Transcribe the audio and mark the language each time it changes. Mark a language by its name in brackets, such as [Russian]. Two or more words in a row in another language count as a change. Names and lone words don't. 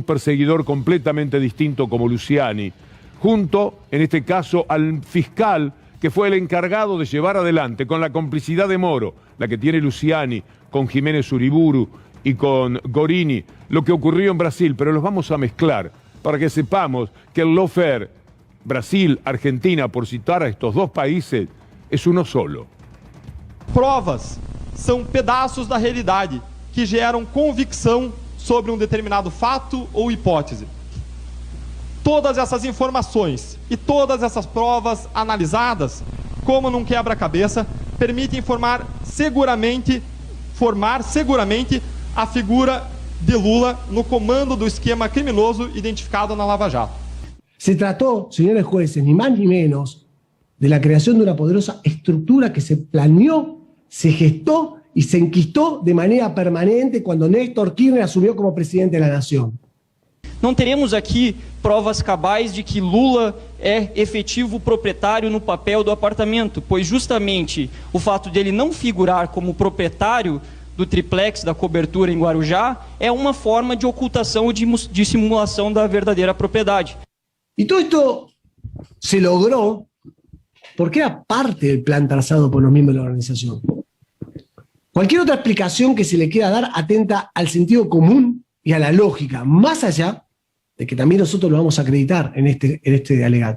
[Spanish] perseguidor completamente distinto como Luciani, junto, en este caso, al fiscal que fue el encargado de llevar adelante, con la complicidad de Moro, la que tiene Luciani, con Jiménez Uriburu y con Gorini, lo que ocurrió en Brasil, pero los vamos a mezclar para que sepamos que el lawfare Brasil, Argentina, por citar a estos dos países, es uno solo. [Portuguese] Provas são pedaços da realidade que geram convicção sobre determinado fato ou hipótese. Todas essas informações e todas essas provas analisadas, como num quebra-cabeça, permitem formar seguramente a figura de Lula no comando do esquema criminoso identificado na Lava Jato. [Spanish] Se trató, señores jueces, ni más ni menos, de la creación de una poderosa estructura que se planeó, se gestó y se enquistó de manera permanente cuando Néstor Kirchner asumió como presidente de la Nación. [Portuguese] Não teremos aqui provas cabais de que Lula é efetivo proprietário no papel do apartamento, pois justamente o fato dele não figurar como proprietário do triplex da cobertura em Guarujá é uma forma de ocultação ou de simulação da verdadeira propriedade. [Spanish] Y todo esto se logró porque era parte del plan trazado por los miembros de la organización. Cualquier otra explicación que se le quiera dar atenta al sentido común y a la lógica, más allá de que también nosotros lo vamos a acreditar en este alegato.